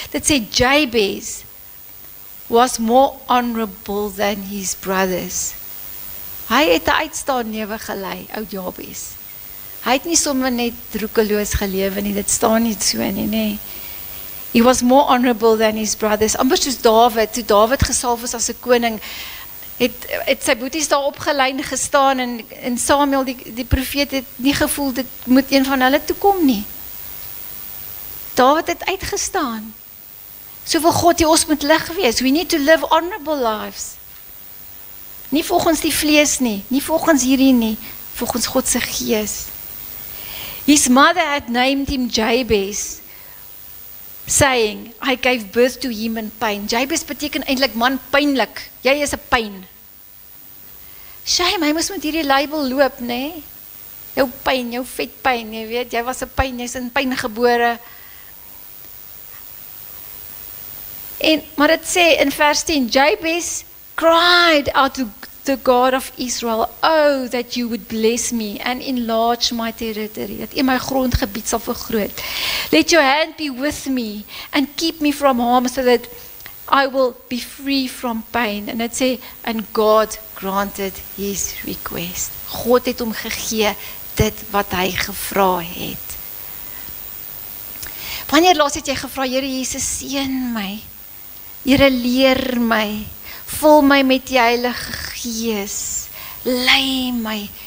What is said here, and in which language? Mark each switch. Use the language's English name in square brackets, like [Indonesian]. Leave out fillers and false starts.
[Afrikaans] Dit sê [English] Jabes was more honorable than his brothers. [Afrikaans] Hy het 'n uitstaande lewe gelei, ou Jabes. Hy het nie sommer net roekeloos gelewe nie, dit staan nie so nie, nee. [English] He was more honorable than his brothers. [Afrikaans] Amper soos Dawid, toe Dawid gesalf is as 'n koning, het sy boeties daar opgelyn gestaan, en Samuel, die profeet, het nie gevoel, dit moet een van hulle toekom nie. Dawid het uitgestaan. So wil God hê ons moet lig wees. [English] We need to live honorable lives. [Afrikaans] Nie volgens die vlees nie, nie volgens hierdie nie, volgens God se Gees. [English] His mother had named him Jabes, saying, I gave birth to him in pain. [Afrikaans] Jabes beteken eintlik man pynlik. Jy is 'n pyn. Shame, hy moes met hierdie label loop, nee? Jou pyn, jou vet pyn, jy weet, jy was 'n pyn, jy's in pyn gebore. Maar dit sê in vers 10, [English] Jabes cried out to the God of Israel, oh, that you would bless me and enlarge my territory, [Afrikaans] dat U my grondgebied sal vergroot. [English] Let your hand be with me and keep me from harm so that I will be free from pain. [Afrikaans] En dit sê, [English] and God granted his request. [Afrikaans] God het hom gegee dit wat hy gevra het. Wanneer laas het jy gevra, Here Jesus, seën my. Here, leer my. Vul my met die Heilige Gees. Lei my.